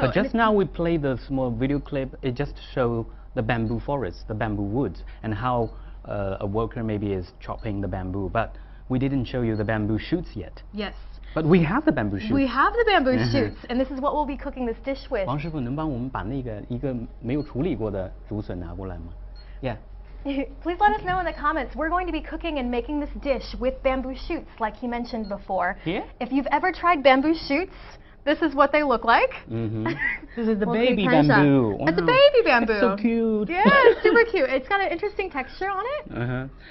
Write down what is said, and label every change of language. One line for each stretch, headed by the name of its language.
English: But just now we played the small video clip. It just shows the bamboo forest, the bamboo woods, and how a worker maybe is chopping the bamboo. But we didn't show you the bamboo shoots yet. Yes. But we have the bamboo shoots. We have the bamboo shoots, and this is what we'll be cooking this dish with.
Chinese: 王师傅，能帮我们把那个一个没有处理过的竹笋拿过来吗？
English: Yeah. Please let us know in the comments. We're going to be cooking and making this dish with bamboo shoots, like he mentioned before. Yeah? If you've ever tried bamboo shoots, this is what they look like. This is the baby bamboo. Wow. It's a baby bamboo. It's so cute. Yeah, it's super cute. It's got an interesting texture on it.